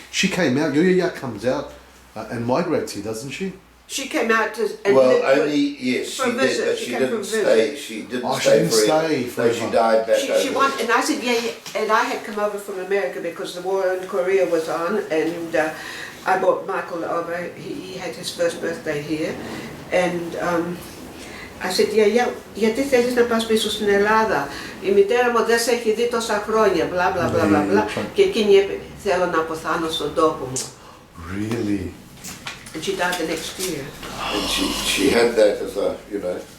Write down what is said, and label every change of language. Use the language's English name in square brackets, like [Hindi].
[English] She came out, your comes out and migrates here, doesn't she? She came out to... Yes, she did, but she didn't stay. She didn't stay forever. She died back over. And I said, and I had come over from America because the war in Korea was on, and I brought Michael over, he had his first birthday here, and I said, [Greek] γιατί θέλεις να πας πίσω στην Ελλάδα, η μητέρα μου δεν σε έχει δει τόσα χρόνια, μπλα μπλα μπλα μπλα μπλα, και εκείνη είπε, θέλω να αποθάνω στον τόπο μου. [English] Really? And she died the next year. And she had that as a, you know.